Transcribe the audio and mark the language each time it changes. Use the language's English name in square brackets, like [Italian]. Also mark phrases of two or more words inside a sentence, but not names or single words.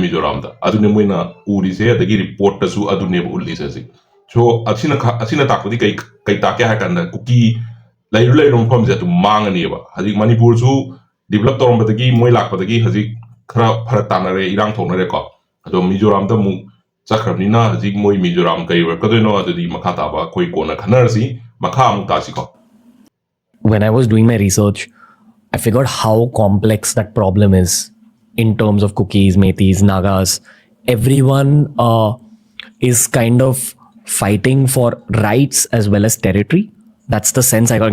[Manipuri] ꯃꯤꯖꯣꯔꯥꯝꯗ ꯑꯗꯨꯅꯦ ꯃꯣꯏꯅ ꯎꯔꯤꯁꯦ ꯑꯗꯒꯤ ꯔꯤꯄꯣꯔꯠꯇꯁꯨ ꯑꯗꯨꯅꯦꯕ ꯎꯠꯂꯤꯁꯦ ꯍꯧꯖꯤꯛ ꯁꯣ ꯑꯁꯤꯅ ꯇꯥꯛꯄꯗꯤ ꯀꯩ ꯇꯥꯛꯀꯦ ꯍꯥꯏ ꯀꯥꯟꯗ ꯀꯨꯀꯤ ꯂꯩꯔꯤꯕ ꯃꯐꯝꯁꯦ ꯑꯗꯨꯝ ꯃꯥꯡꯉꯅꯦꯕ ꯍꯧꯖꯤꯛ ꯃꯅꯤꯄꯨꯔꯁꯨ ꯗꯤꯕꯦꯂꯞ ꯇꯧꯔꯝꯕꯗꯒꯤ ꯃꯣꯏ ꯂꯥꯛꯄꯗꯒꯤ ꯍꯧꯖꯤꯛ ꯈꯔ ꯐꯔꯛ ꯇꯥꯅꯔꯦ ꯏꯔꯥꯡ ꯊꯣꯛꯅꯔꯦꯀꯣ ꯑꯗꯣ ꯃꯤꯖꯣꯔꯥꯝꯗ ꯑꯃꯨꯛ ꯆꯠꯈ꯭ꯔꯕꯅꯤꯅ ꯍꯧꯖꯤꯛ ꯃꯣꯏ ꯃꯤꯖꯣꯔꯥꯝ ꯀꯩ ꯑꯣꯏꯔꯛꯀꯗꯣꯏꯅꯣ ꯑꯗꯨꯗꯤ ꯃꯈꯥ ꯇꯥꯕ ꯑꯩꯈꯣꯏ ꯀꯣꯟꯅ ꯈꯟꯅꯔꯁꯤ ꯃꯈꯥ ꯑꯃꯨꯛ ꯇꯥꯁꯤꯀꯣ [English] When I was doing my research, I figured how complex that problem is in terms of Kukis, Meiteis, Nagas. Everyone is kind of fighting for rights as well as territory. That's the sense I got.